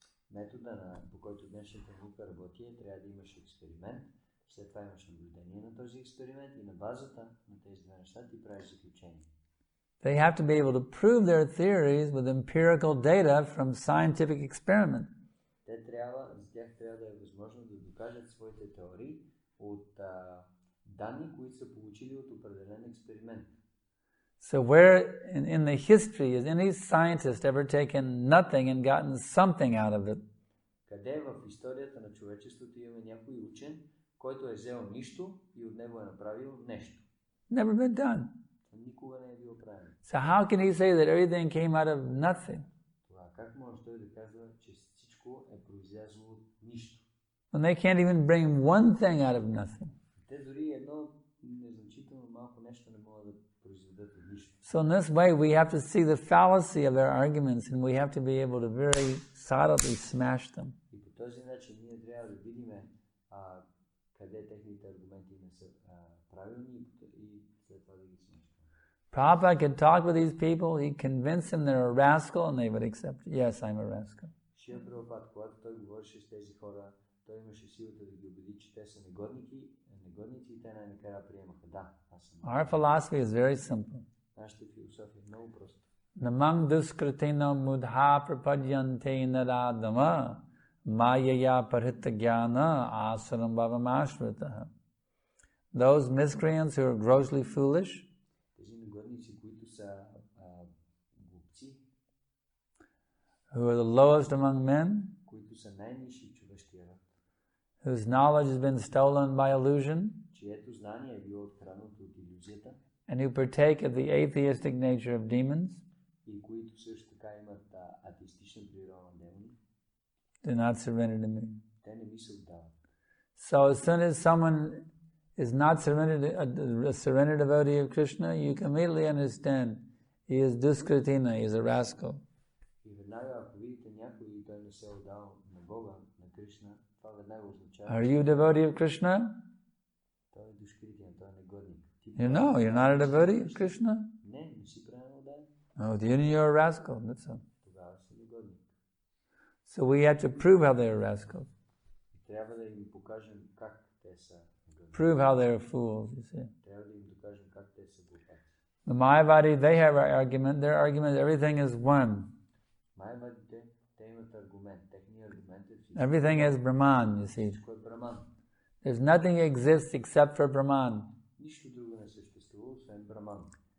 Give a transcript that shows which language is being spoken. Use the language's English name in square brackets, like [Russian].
[Bulgarian] Метода, по който днешната наука работи, трябва да имаш експеримент, след това имаш наблюдение на този експеримент и на базата на тези две неща ти правиш заключение. [English] They have to be able to prove their theories with empirical data from scientific experiment. [Bulgarian] За тях трябва да е възможно да докажат своите теории от данни, които са получили от определен експеримент. [English] So where in the history has any scientist ever taken nothing and gotten something out of it? [Bulgarian] Къде в историята на човечеството имаме някой учен, който е взел нищо и от него е направил нещо? [English] Never been done. [Bulgarian] Никога не е било правено. [English] So how can he say that everything came out of nothing? [Bulgarian] Това как може той да казва, че всичко е произлязло от нищо? [English] When they can't even bring one thing out of nothing. [Bulgarian] Те дори едно незначително малко нещо не могат да произведат от нищо. [English] So in this way we have to see the fallacy of their arguments and we have to be able to very solidly smash them. [Bulgarian] И по този начин ние трябва да видим къде техните аргументи не са правилни и след това да ги смешваме. [English] Prabhupada could talk with these people, he'd convince them they're a rascal and they would accept, yes, I'm a rascal. [Bulgarian] Шрила Прабхупад, когато той говореше с тези хора, той имаше силата да ги убеди, че те са негодници и те най-накрая приемаха. Да, аз съм. [English] Our philosophy is very simple. [Bulgarian] Нашата философия е много проста. [Sanskrit] Namang duskritino mudha prapadyante naradama mayaya paritagyana asaram bhavamashvritaha. [English] Those miscreants who are grossly foolish, [Bulgarian] Тези негодници, които са глупци, [English] who are the lowest among men, [Bulgarian] които са най-нисши човешкия род, [English] whose knowledge has been stolen by illusion, [Bulgarian] чието знание е било откраднато от илюзията, [English] and who partake of the atheistic nature of demons, [Bulgarian] и които също така имат атеистична природа на демони, [English] do not surrender to me. [Bulgarian] те не ми се отдават. [English] So as soon as someone is not a surrendered devotee of Krishna, you can immediately understand he is duskritina, he is a rascal. [Bulgarian] И веднага, ако видите някой и той не се е отдал на Бога, на Кришна, това веднага означава, [English] Are you a devotee of Krishna? [Bulgarian] той е душкритин, той е негодник. [English] No, you're not a devotee of Krishna? [Bulgarian] Не си правилно отдал. [English] Oh, then you're a rascal. That's all. [Bulgarian] Тогава си негодник. [English] So we have to prove how they're rascals. [Bulgarian] Трябва да им покажем как те са негодни. [English] Prove how they're fools, you see. [Bulgarian] Трябва да им докажем как те са глупаци. [English] The Mayavadi, they have an argument. Their argument, everything is one. [Bulgarian] Майавадите, те имат аргумент. Техният аргумент е всичко. [English] Everything is Brahman, you see. [Bulgarian] Всичко е Браман. [English] There's nothing exists except for Brahman. [Bulgarian] Нищо друго не съществува, освен Браман.